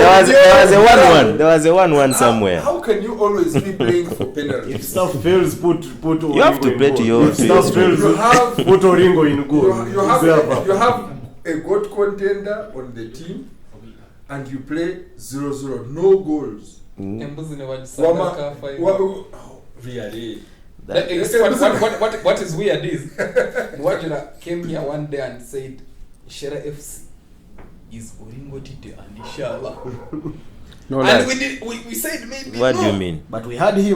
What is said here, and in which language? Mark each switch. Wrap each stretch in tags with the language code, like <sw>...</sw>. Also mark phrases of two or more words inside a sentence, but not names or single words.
<en>There was a 1-1 somewhere. How can you always be playing for penalties? If stuff fails, put You have to play to your. If stuff fails, You have put Oringo in goal. you have a gold contender on the team, and you play 0-0, no goals.</en> <nyn>Embuzi ne Wama, wajisaka final.</nyn> <en>really? What is weird is Wajira came here one day and said Shera FC is Oringo Tite and Inshallah. No, And like, we said maybe What no. do you mean? But we had him.</en>